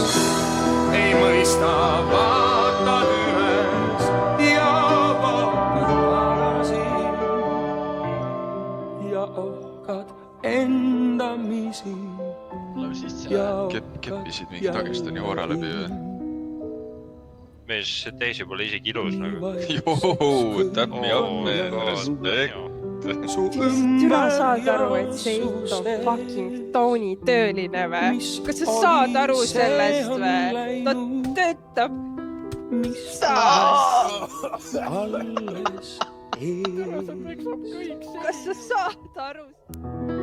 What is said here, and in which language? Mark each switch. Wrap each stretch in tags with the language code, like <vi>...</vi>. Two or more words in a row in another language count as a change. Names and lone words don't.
<et>Ei mõista, vaatad üles ja vaatad tagasi ja ohkad endamisi. Keppisid mingi Dagestani oora läbi või? Mees, see teisi pole isegi ilus nagu. Joo,</et> <en>tap me up, man,</en> <et>respekt. Türa saad aru, et see Eit on fucking Tony tööline või? Kas sa saad aru sellest või? Ta töötab. Kas sa saad aru?</et>